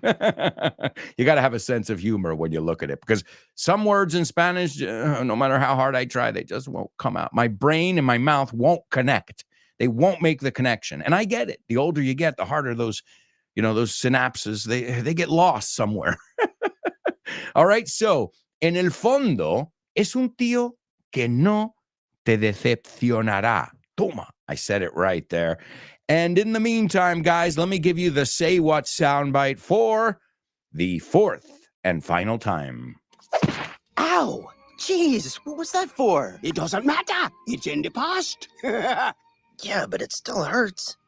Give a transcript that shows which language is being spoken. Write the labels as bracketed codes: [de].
[en] You got to have a sense of humor when you look at it, because some words in Spanish, no matter how hard I try, they just won't come out. My brain and my mouth won't connect. They won't make the connection. And I get it. The older you get, the harder those synapses, they get lost somewhere. All right. [es] So, en el fondo, es un tío que no te decepcionará. [en] Toma. I said it right there. And in the meantime, guys, let me give you the Say What soundbite for the fourth and final time. Ow! Jeez, what was that for? It doesn't matter. It's in the past. Yeah, but it still hurts.